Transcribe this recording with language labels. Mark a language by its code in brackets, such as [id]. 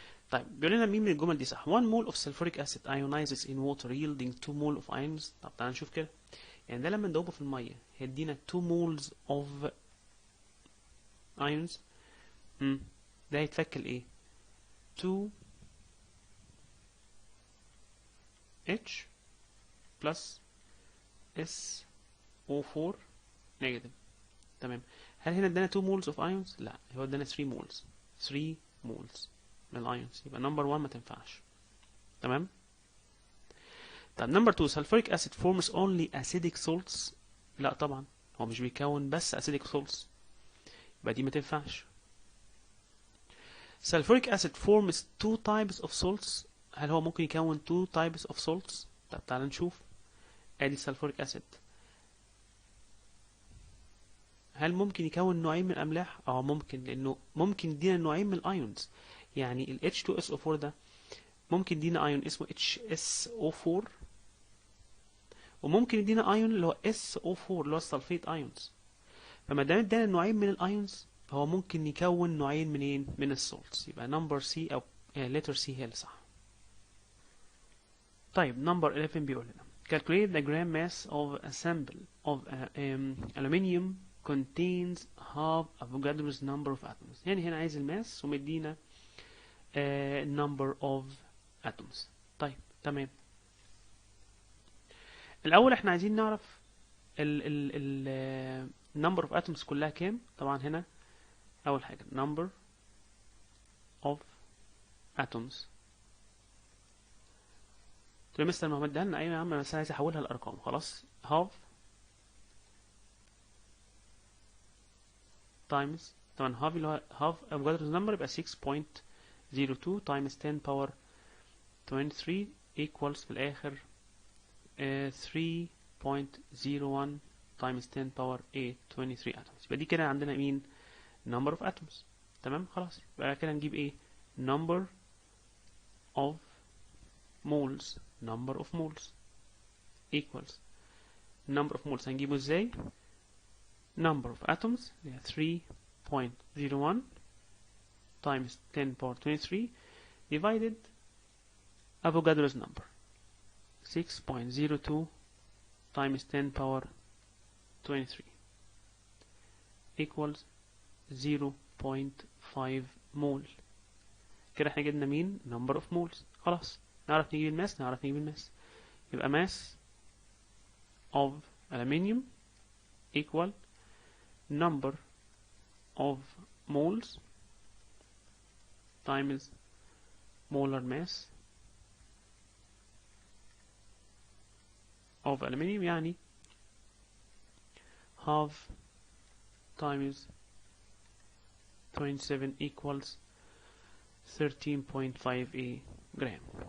[ar] طيب بيقول لنا مين من الجمل دي صح؟ [en] 1 mole of sulfuric acid ionizes in water yielding 2 mole of ions. [ar] طب تعالى نشوف كده. يعني ده لما ندوبه في الميه هيدينا [en] 2 moles of ions. [ar] ده هيتفك لايه؟ 2 H plus SO4 نيجاتيف. تمام. هل هنا ادانا [en] 2 moles of ions؟ [ar] لا، هو ادانا 3 moles. 3 moles من الايونز. يبقى نمبر 1 ما تنفعش. تمام. طب نمبر 2 [en] sulfuric acid forms only acidic salts. [ar] لا طبعا هو مش بيكون بس [en] acidic salts، [ar] يبقى دي ما تنفعش. [en] sulfuric acid forms 2 types of salts. [ar] هل هو ممكن يكون [en] 2 types of salts؟ [ar] طب تعال نشوف. ادي سلفوريك اسيد. هل ممكن يكون نوعين من الاملاح؟ ممكن، لانه ممكن يدينا نوعين من الايونز. يعني ال H2SO4 ده ممكن يدينا ايون اسمه HSO4، وممكن يدينا ايون اللي هو SO4 اللي هو السلفيت ايونز. فما دام ادانا نوعين من الايونز هو ممكن يكون نوعين منين؟ من السولتس. يبقى نمبر سي او letter C هي اللي صح. طيب نمبر 11 بيقول لنا [en] calculate the gram mass of a sample of aluminium contains half Avogadro's number of atoms. [ar] يعني هنا عايز الماس ومدينا [en] number of atoms. [ar] طيب تمام. الأول احنا عايزين نعرف ال [en] number of atoms [ar] كلها كام. طبعا هنا أول حاجة [en] number of atoms. [ar] تقول لي مستر محمد ده لنا. أيوة يا عم، بس أنا عايز أحولها لأرقام. [en] خلاص half times، [ar] طبعا [en] half [ar] اللي هو [en] half Avogadro's number يبقى 6.02 times 10 power 23 equals [ar] في الآخر [en] 3.01 times 10 power 8 23 atoms. [ar] يبقى دي كده عندنا مين؟ [en] number of atoms. [ar] تمام. خلاص يبقى كده نجيب ايه؟ [en] number of moles. number of moles equals number of moles [ar] هنجيبه ازاي؟ [en] number of atoms اللي هي 3.01 times 10 power 23 divided Avogadro's number 6.02 times 10 power 23 equals 0.5 مول. [ar] كده احنا جبنا مين؟ [en] number of moles. [ar] خلاص نعرف نجيب الماس. [en] يبقى mass of aluminium equal number of moles times molar mass of aluminium، [ar] يعني [en] half times 27 equals 13.5 جرام.